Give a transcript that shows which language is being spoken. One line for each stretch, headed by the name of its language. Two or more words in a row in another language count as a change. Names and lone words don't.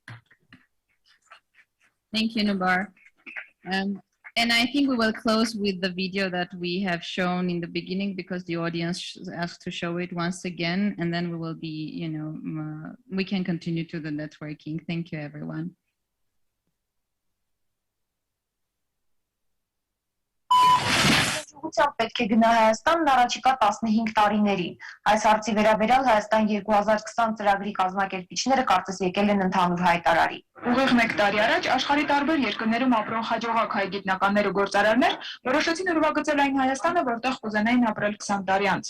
English: Thank you, Noubar. And I think we will close with the video that we have shown in the beginning because the audience asked to show it once again, and then we will be, we can continue to the networking. Thank you, everyone.
Armenian: Պետք է գնա Հայաստանն առաջիկա 15 տարիներին։ Այս հարցի վերաբերյալ Հայաստան 2020 ծրագրի կազմակերպիչները կարծես եկել են ընդհանուր հայտարարի։ Ուղիղ 1 տարի առաջ աշխարհի տարբեր երկրներում ապրող հաջողակ հայ գիտնականներ ու գործարարներ որոշեցին ուրվագծել այն Հայաստանը, որտեղ կուզենային ապրել 20 տարի անց։